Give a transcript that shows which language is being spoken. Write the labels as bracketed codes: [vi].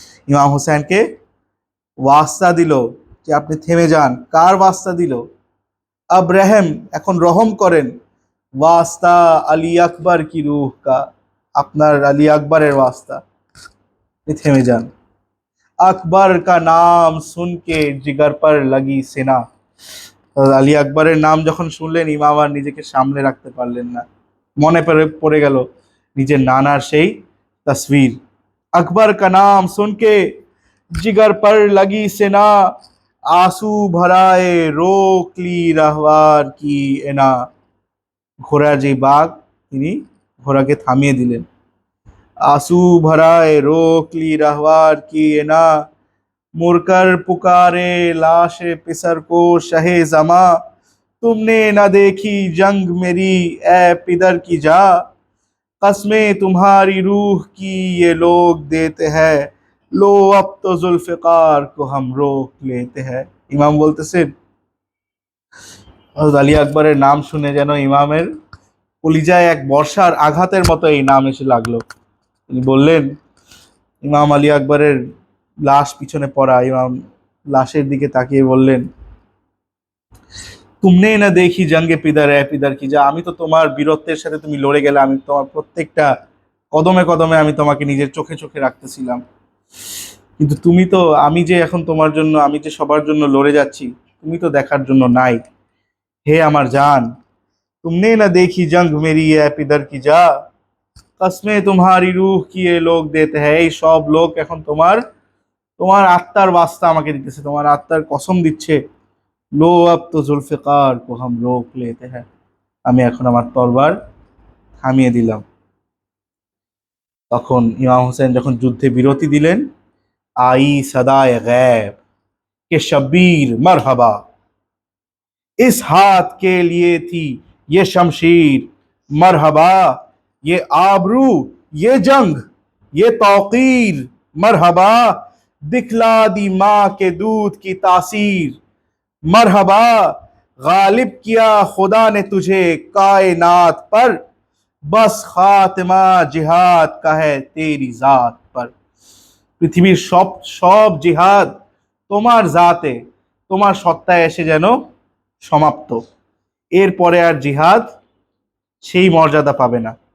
[bn] ইমাম হুসেনকে ওয়াস্তা দিল যে আপনি থেমে যান। কার ওয়াস্তা দিল? আব রহম, এখন রহম করেন, [hi] ওয়াস্তা আলী আকবর কি রূহ কা, [bn] আপনার আলী আকবরের ওয়াস্তা, থেমে যান। [hi] আকবর কা নাম শুনকে জিগার পর লাগি সেনা, [bn] আলী আকবরের নাম যখন শুনলেন ইমাম আর নিজেকে সামলে রাখতে পারলেন না, মনে পড়ে গেল নিজের নানার সেই তসবির। [hi] अकबर का नाम सुन के जिगर पर लगी सेना, आंसू भराए रोक ली रहवार की एना। [bn] ঘোড়ার যে বাঘ, তিনি ঘোড়াকে থামিয়ে দিলেন। [hi] आंसू भराए रोक ली रहवार की एना, मुड़कर पुकारे लाश पिसर को शहे जमा, तुमने न देखी जंग मेरी ए पिदर की जा, कसमें तुम्हारी रूह की ये लोग देते हैं, लो अब तो जुल्फिकार को हम रोक लेते हैं। [bn] ইমাম বলতেছেন, হযরত আলী আকবরের নাম শুনে যেন ইমামের কলিজায় এক বর্ষার আঘাতের মতো এই নাম এসে লাগলো। তিনি বললেন, ইমাম আলী আকবরের লাশ পিছনে পড়া, ইমাম লাশের দিকে তাকিয়ে বললেন, [hi] তুমনে না দেখি জঙ্গে পিদার এ পিদার কি যা, [bn] আমি তো তোমার বীরত্বের সাথে তুমি লড়ে গেলে, আমি তোমার প্রত্যেকটা কদমে কদমে আমি তোমাকে নিজের চোখে চোখে রাখতেছিলাম, কিন্তু তুমি তো, আমি যে এখন তোমার জন্য, আমি যে সবার জন্য লড়ে যাচ্ছি, তুমি তো দেখার জন্য নাই। হে আমার জান, [hi] तुमने न देखी जंग मेरी है पिदर की जा, কসমে तुम्हारी रूह की ये लोग देते हैं, [bn] এই সব লোক এখন তোমার তোমার আত্মার বাস্তা আমাকে দিতেছে, তোমার আত্মার কসম দিচ্ছে। [hi] লো আব তো জুলফিকার কো হাম রোক লেতে হ্যাঁ, [bn] আমি এখন আমার তরবার থামিয়ে দিলাম। তখন ইমাম হোসেন যখন যুদ্ধে বিরতি দিলেন, [hi] आई सदाए गैब के शब्बीर मरहबा, इस हाथ के लिए थी ये शमशीर मरहबा, ये आबरू ये जंग ये तौकीर मरहबा, दिखला दी माँ के दूध की तासीर मरहबा, गालिब किया खुदा ने तुझे कायनात पर, बस खातिमा जिहाद का है तेरी जात पर। [bn] পৃথিবীর সব সব জিহাদ তোমার জাতে, তোমার সত্তায় এসে যেন সমাপ্ত, এরপরে আর জিহাদ সেই মর্যাদা পাবে না।